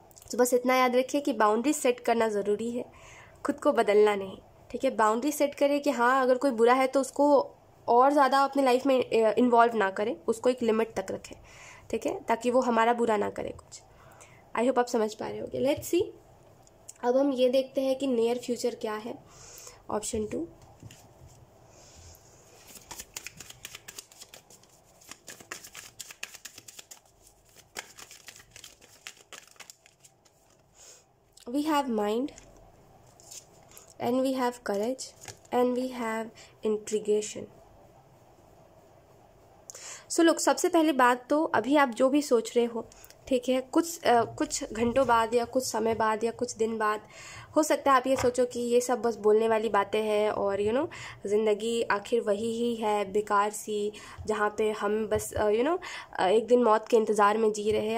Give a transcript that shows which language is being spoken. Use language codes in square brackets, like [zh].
[hi] तो बस इतना याद रखिए कि बाउंड्री सेट करना ज़रूरी है, खुद को बदलना नहीं, ठीक है। बाउंड्री सेट करें कि हाँ अगर कोई बुरा है तो उसको और ज़्यादा अपने लाइफ में इन्वॉल्व ना करें, उसको एक लिमिट तक रखें, ठीक है, ताकि वो हमारा बुरा ना करे कुछ। [en] I hope [hi] आप समझ पा रहे होगे। [en] let's see, [hi] अब हम ये देखते हैं कि नियर फ्यूचर क्या है। [en] Option 2, we have mind and we have courage and we have intriguation. [hi] सो लोग, सबसे पहली बात तो अभी आप जो भी सोच रहे हो, ठीक है, कुछ घंटों बाद या कुछ समय बाद या कुछ दिन बाद हो सकता है आप ये सोचो कि ये सब बस बोलने वाली बातें हैं और [en] you know [hi] ज़िंदगी आखिर वही ही है बेकार सी, जहाँ पे हम बस यू नो एक दिन मौत के इंतज़ार में जी रहे हैं।